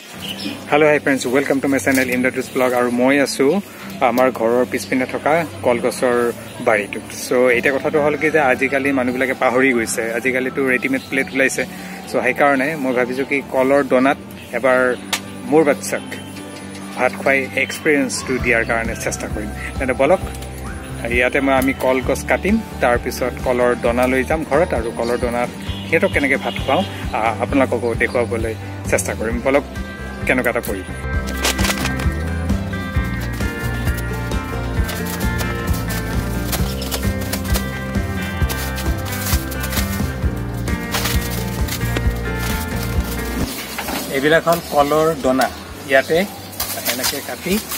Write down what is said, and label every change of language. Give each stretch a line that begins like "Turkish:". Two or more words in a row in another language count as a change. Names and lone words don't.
English: Hello, hi friends. Welcome to my channel Indra's Vlog.
Assamese: আৰু মই আছোঁ আমাৰ ঘৰৰ পিছপিনে থকা কলগছৰ বাৰী টো. So এটা কথা টো হ'ল কি যে আজিকালি মানুহ বিলাকে পাহৰি গৈছে. আজিকালি তো
English: ready made plate
Assamese: ulaise. So সেই কাৰণে মই ভাবিছোঁ কি কলৰ দোনাত এবাৰ মোৰ বাচ্চাক ভাত খুৱাই experience টো দিয়াৰ কাৰণে চেষ্টা কৰিম. তেন্তে বলক ইয়াতে মই আমি কলগছ কাটিম তাৰ পিছত কলৰ দনা লৈ যাম ঘৰত আৰু কলৰ দনা হেটো কেনেকৈ ভাত খাও আপোনালোকক দেখুৱাবলৈ চেষ্টা কৰিম বলক কেনেকুৱা কৰিম এবিলাখন কলৰ দনা ইয়াতে এনেকৈ কাটি